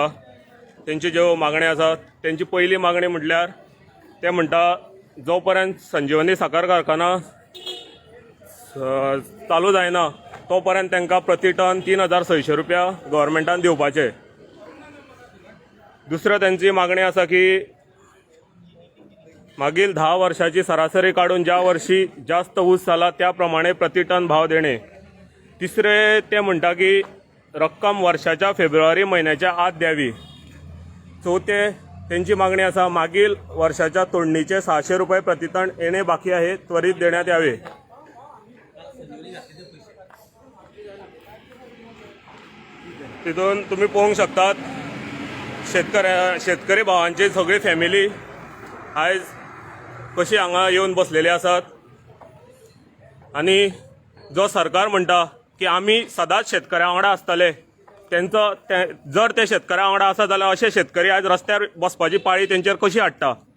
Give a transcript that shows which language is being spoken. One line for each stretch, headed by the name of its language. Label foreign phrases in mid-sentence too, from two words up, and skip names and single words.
Konkani: तेंच्यो ज्यो मागण्यो आसा तेंची पयली मागणी म्हटल्यार ते म्हणटा जो पर्यंत संजीवनी साखर कारखाना चालू जायना तो पर्यंत तांकां प्रति टन 3600 रुपया गव्हर्मेंटान दिवपाचे।
Marathi: दुसरो त्यांची
Konkani: मागणी आसा की
Marathi: मागील 10 वर्षाची सरासरी काढून ज्या वर्षी जास्त ऊस जाला त्या प्रमाणे प्रति टन भाव देणे।
Konkani: तिसरे ते म्हणटा की
Marathi: रक्कम वर्षाच्या फेब्रुवारी महिन्याच्या आत द्यावी।
Konkani: चौथे त्यांची मागणी आसा
Marathi: मागील वर्षाच्या तोडणीचे 600 रुपये प्रति टन येणे बाकी आहे त्वरित देण्यात यावे।
Konkani: तितून तुम्ही पळोवंक शकतात शेतकरी भावांची सगळी फॅमिली आयज कशी हांगा येवन बसलेली आसात आनी जो सरकार म्हणटा की आमी सदांच शेतकऱ्यां वांगडा आसतले, तेंचो जर ते शेतकऱ्यां वांगडा आसा जाल्यार अशे शेतकरी आज रस्त्यार बसपाची पाळी तेंचेर कशी हाडटा।